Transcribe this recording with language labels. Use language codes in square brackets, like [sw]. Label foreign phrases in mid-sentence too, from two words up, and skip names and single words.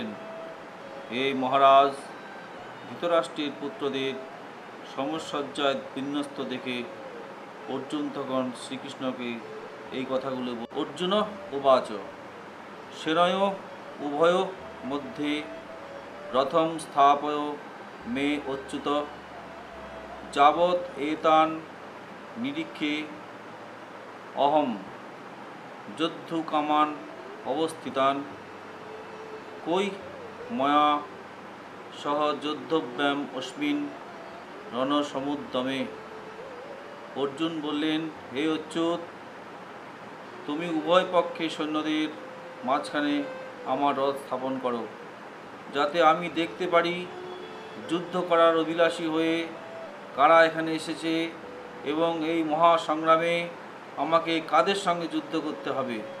[bn] হে মহারাজ, ধৃতরাষ্ট্রের পুত্রদের সমসজ্জায় বিন্যস্ত দেখে অর্জুন তখন শ্রীকৃষ্ণকে এই কথাগুলো [sa] অর্জুন উবাচ সেনয় উভয় মধ্যে रथं स्थापय मे अच्युत যাবৎ एतान् निरीक्षे अहं যোদ্ধুকামাन् अवस्थितान् কই ময়া সহ যোদ্ধব্যাম অস্মিন রণসমুদ্যমে। [bn] অর্জুন বললেন, হে অচ্যুত, তুমি উভয় পক্ষে সৈন্যদের মাঝখানে আমার রথ স্থাপন করো, যাতে আমি দেখতে পারি যুদ্ধ করার অভিলাষী হয়ে কারা এখানে এসেছে এবং এই মহাসংগ্রামে আমাকে কাদের সঙ্গে যুদ্ধ করতে হবে।